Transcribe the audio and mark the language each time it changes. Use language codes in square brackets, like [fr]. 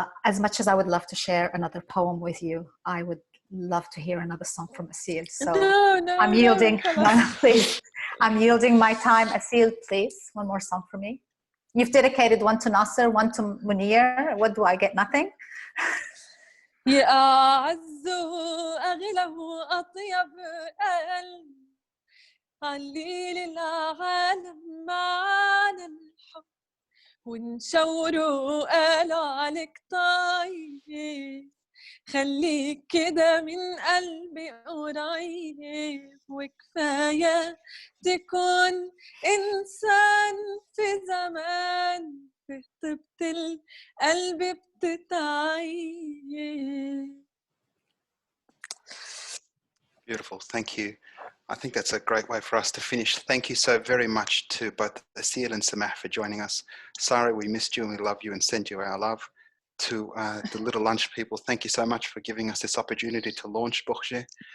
[en] As much as I would love to share another poem with you, I would love to hear another song from Asil. So I'm yielding. No, please. I'm yielding my time. Asil, please, one more song for me. You've dedicated one to Nasser, one to Munir. What do I get? Nothing? [ar] يا أعز أغلى أطيب قلب علي للعالم معنا الحب ونشاوروا قالوا عليك طيب خليك كده من قلبي قريب وكفاية تكون إنسان في زمان في طيبة القلب بتتعيب. [en] Beautiful, thank you. I think that's a great way for us to finish. Thank you so very much to both Asil and Samah for joining us. Sari, we missed you and we love you and send you our love. To the Little Lunch people, thank you so much for giving us this opportunity to launch Bookshare.